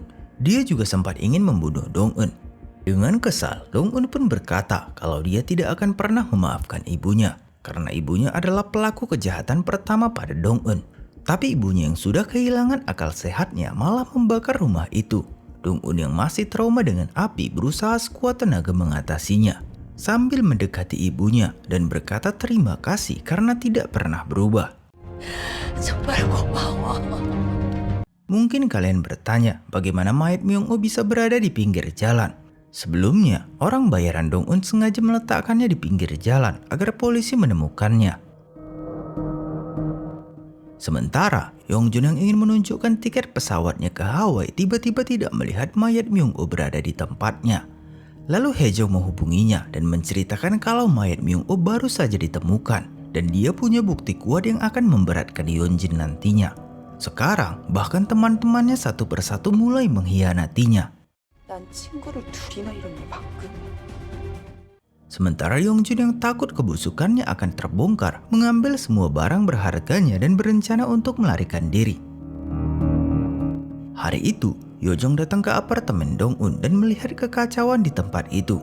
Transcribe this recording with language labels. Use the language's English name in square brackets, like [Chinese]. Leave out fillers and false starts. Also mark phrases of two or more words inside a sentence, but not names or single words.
[Indonesian] Dia juga sempat ingin membunuh Dong-un. Dengan kesal, Dong-un pun berkata kalau dia tidak akan pernah memaafkan ibunya karena ibunya adalah pelaku kejahatan pertama pada Dong-eun. Tapi ibunya yang sudah kehilangan akal sehatnya malah membakar rumah itu. Dong-eun yang masih trauma dengan api berusaha sekuat tenaga mengatasinya sambil mendekati ibunya dan berkata terima kasih karena tidak pernah berubah. [Korean] 정말 고마워. [Indonesian] Mungkin kalian bertanya bagaimana mayat Myung-oh bisa berada di pinggir jalan. Sebelumnya, orang bayaran Dong-eun sengaja meletakkannya di pinggir jalan agar polisi menemukannya. Sementara, Yongjun yang ingin menunjukkan tiket pesawatnya ke Hawaii tiba-tiba tidak melihat mayat Myung-oh berada di tempatnya. Lalu Hae-jong menghubunginya dan menceritakan kalau mayat Myung-oh baru saja ditemukan dan dia punya bukti kuat yang akan memberatkan Yeonjin nantinya. Sekarang, bahkan teman-temannya satu persatu mulai mengkhianatinya. [Korean] 난 친구를 둘이나 잃었네 방금. [Indonesian] Sementara Yongjun yang takut kebusukannya akan terbongkar, mengambil semua barang berharganya dan berencana untuk melarikan diri. Hari itu, Yojong datang ke apartemen Dong-eun dan melihat kekacauan di tempat itu.